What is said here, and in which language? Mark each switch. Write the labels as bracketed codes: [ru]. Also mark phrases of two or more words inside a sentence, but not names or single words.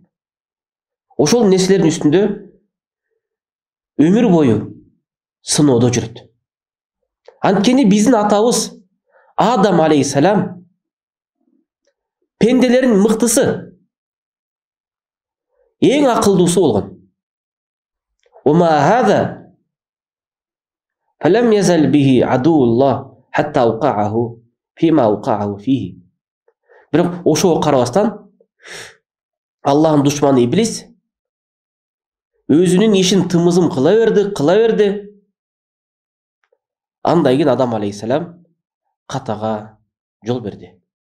[ky] Ошол нерселердин үстүндө өмүр бою сыноодо жүрөт. Анткени биздин атабыз Адам алейхиссалам пенделердин мыктысы, эң акылдуусу болгон. [ar] وما هذا فلم يزل به عدو الله حتى أوقعه فيما أوقعه فيه. [ky] Бирок ошого карабастан Аллахтын душманы иблис өзүнүн ишин тымызым кыла берди. Андан кийин Адам алейхиссалам катага жол берди.